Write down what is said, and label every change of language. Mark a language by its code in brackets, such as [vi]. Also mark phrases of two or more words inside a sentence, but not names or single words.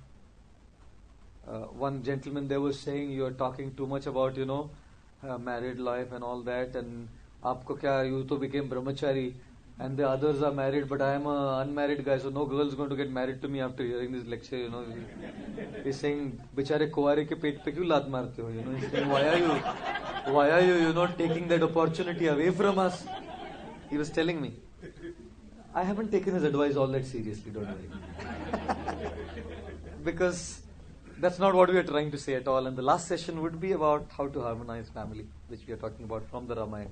[en] One gentleman there was saying, you are talking too much about, married life and all that, and [hi] आपको क्या, [en] you to became brahmachari, and the others are married, but I am an unmarried guy, so no girl is going to get married to me after hearing this lecture, you know. He's saying, [hi] बेचारे कुँवारे के पेट पे क्यों लात मारते हो, [en] you know. He's saying, why are you, you know, taking that opportunity away from us? He was telling me. I haven't taken his advice all that seriously, don't worry. Because that's not what we are trying to say at all. And the last session would be about how to harmonize family, which we are talking about from the Ramayana.